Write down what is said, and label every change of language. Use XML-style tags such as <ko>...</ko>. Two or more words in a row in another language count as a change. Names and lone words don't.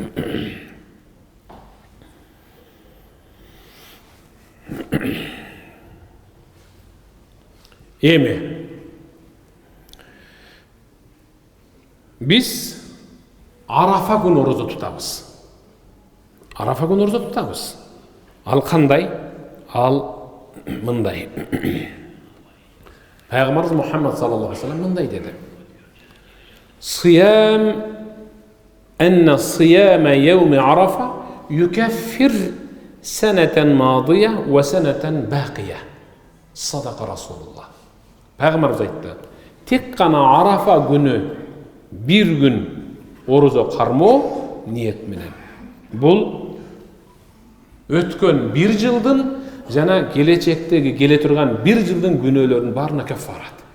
<ky>Эми биз Арафа күнү орозо тутабыз. Арафа күнү орозо тутабыз. Ал кандай? Ал мындай. Пайгамбарыбыз Мухаммад</ky> <ar>صلى الله عليه وسلم</ar> <ky>мындай деди.</ky> <ar>صيام أن صيام يوم عرفة يكفر سنة ماضية وسنة باقية. صدق رسول الله.</ar> <ky>Пайгамбарыбыз айтты. Тек гана Арафа күнү бир күн орозо кармоо ниет менен. Бул өткөн бир жылдын жана келечектеги келе турган бир жылдын күнөөлөрүнүн баарына кафарат.</ky>